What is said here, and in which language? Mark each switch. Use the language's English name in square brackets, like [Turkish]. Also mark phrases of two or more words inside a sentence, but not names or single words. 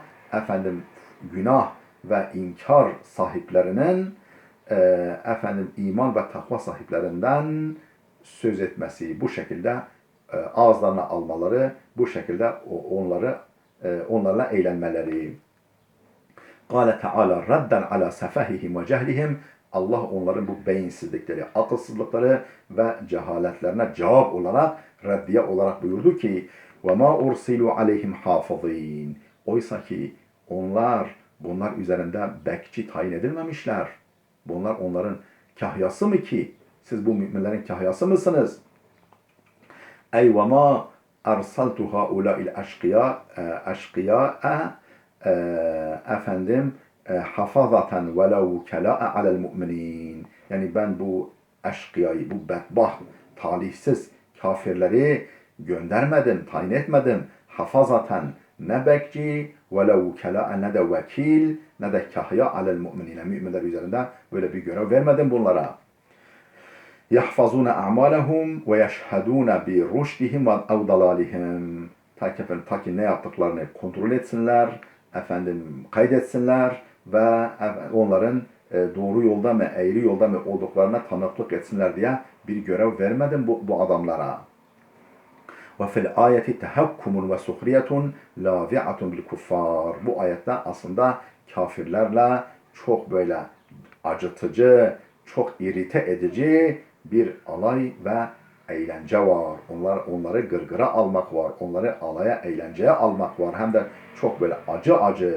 [Turkish] Günah ve inkar sahiplerinin iman ve takva sahiplerinden söz etmesi, bu şekilde ağızlarına almaları, bu şekilde onlarla eğlenmeleri. [Arabic] قال تعالى ردا على سفههم وجهلهم. [Turkish] Allah onların bu beyinsizlikleri, akılsızlıkları ve cehaletlerine cevap olarak, reddiye olarak buyurdu ki: [Arabic] وَمَا اُرْسِلُوا عَلَيْهِمْ حَافِظِينَ. [Turkish] Oysa ki bunlar üzerinde bekçi tayin edilmemişler. Bunlar onların kahyası mı ki? Siz bu müminlerin kahyası mısınız? [Arabic] أي وما أرسلت هؤلاء الأشقياء حفظة ولا وكلاء على المؤمنين. [Turkish] Yani ben bu eşkıyayı, bu bedbaht, talihsiz kafirleri göndermedim, tayin etmedim. Hafazaten, ne bekçi, [Arabic] ولا وكلاء, [Turkish] ne de vekil, ne de kahya [Arabic] على المؤمنين. [Turkish] Müminler üzerinde böyle bir görev vermedim bunlara. [Arabic] يَحْفَظُونَ أَعْمَالَهُمْ وَيَشْهَدُونَ بِرُشْدِهِمْ وَاَوْضَلَالِهِمْ. [Turkish] Ta ki ne yaptıklarını kontrol etsinler, kaydetsinler ve onların doğru yolda mı, eğri yolda mı olduklarına tanıklık etsinler diye bir görev vermedim bu adamlara. [Arabic] وَفِي الْآيَةِ تَحَكُّمٌ وَسُخْرِيَةٌ لَاذِعَةٌ بِالْكُفَّارِ. [Turkish] Bu ayette aslında kafirlerle çok böyle acıtıcı, çok irite edici bir alay ve eğlence var. Onları gırgıra almak var. Onları alaya, eğlenceye almak var. Hem de çok böyle acı.